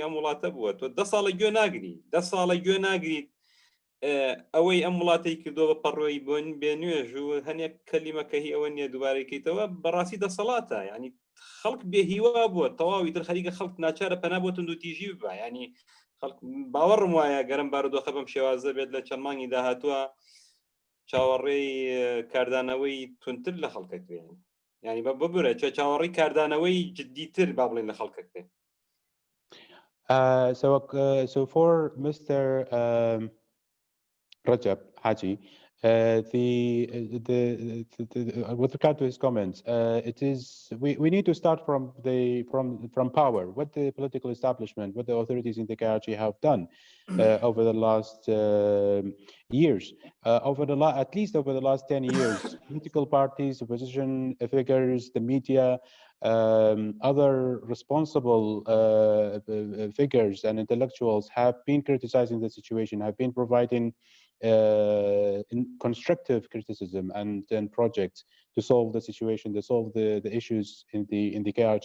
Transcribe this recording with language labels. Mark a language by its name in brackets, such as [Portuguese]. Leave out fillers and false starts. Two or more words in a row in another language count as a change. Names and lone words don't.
[Central Kurdish] ئەم وڵاتە بووە تۆ 10 ساڵە گوێ ناگری 10 ساڵە گوێ ناگریت ئەوەی ئەم وڵاتی کردۆ بە پەڕۆی بۆن بێنوێژ و هەنێک کەلیمەکەهی ئەوە نییە دووبارەکەیتەوە بەڕاستی دەسەڵاتە ینی خەڵک بێهیوا بووە تەواوی تر خەریکە خەڵک ناچارە پەنا بۆ تند و تیژی ببە ینی باوەڕم وایە گەرم بارودۆخە بەم شێوازە بێت لە چەند مانگی داهاتووە چاوەڕێی کاردانەوەی تونتر لە خەڵکەکرێن ینی بە ببورە چاوەڕێی کاردانەوەی جددیتر با بڵێن لە خەڵکەکرێن. [English] So for Mr. Rajab Haji, With regard to his comments, it is we need to start from power. What the political establishment, what the authorities in the KRG have done over the last years, at least over the last 10 years, political parties, opposition figures, the media, other responsible figures and intellectuals have been criticizing the situation, have been providing in constructive criticism and projects to solve the situation, to solve the issues in the KRG.